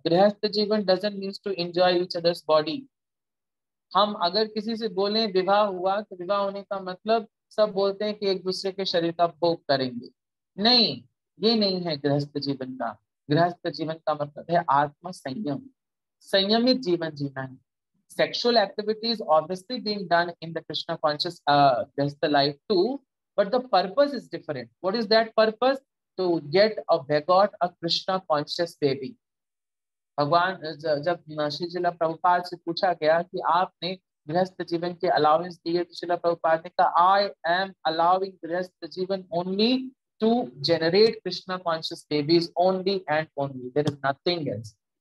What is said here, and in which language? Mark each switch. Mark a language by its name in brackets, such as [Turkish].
[Hindi] गृहस्थ जीवन [English] Doesn't means to enjoy each others body. [Hindi] हम अगर किसी से बोलें विवाह हुआ, तो विवाह होने का मतलब सब बोलते हैं कि एक दूसरे के शरीर का भोग करेंगे। नहीं, ये नहीं है गृहस्थ जीवन का। गृहस्थ जीवन का मतलब है आत्म संयम, संयमित जीवन जीना है। [English] Sexual activities obviously being done in the Krishna conscious Grihastha life too, but the purpose is different. What is that purpose? To get a begot a Krishna conscious baby. [Hindi] भगवान जब श्री जिला प्रभुपाद से पूछा गया कि आपने गृहस्थ जीवन के अलाउंस दिए, तो श्रीला प्रभुपाद ने कहा [English] I am allowing grihastha jivan only to generate Krishna conscious babies only and only, there is nothing else.